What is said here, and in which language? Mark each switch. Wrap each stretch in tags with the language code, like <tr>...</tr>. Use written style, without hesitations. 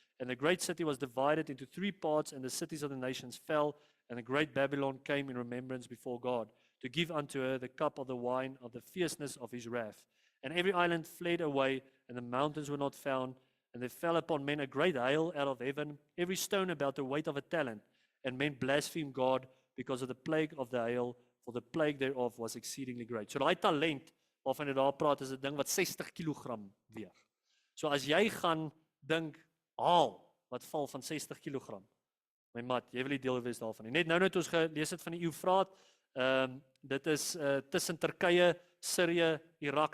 <en>And the great city was divided into 3 parts, and the cities of the nations fell, and the great Babylon came in remembrance before God, to give unto her the cup of the wine of the fierceness of his wrath. And every island fled away, and the mountains were not found, and there fell upon men a great hail out of heaven, every stone about the weight of a talent. And men blasphemed God because of the plague of the hail, for the plague thereof was exceedingly great.</en> <af>So daai talent waarvan jy daar praat is 'n ding wat 60 kg weeg. So as jy gaan dink haal wat val van 60 kg, my mat, jy wil nie deel wees daarvan nie. Net nou het ons gelees het van die Eufraat. Dit is tussen Turkye, Sirië, Irak.</af>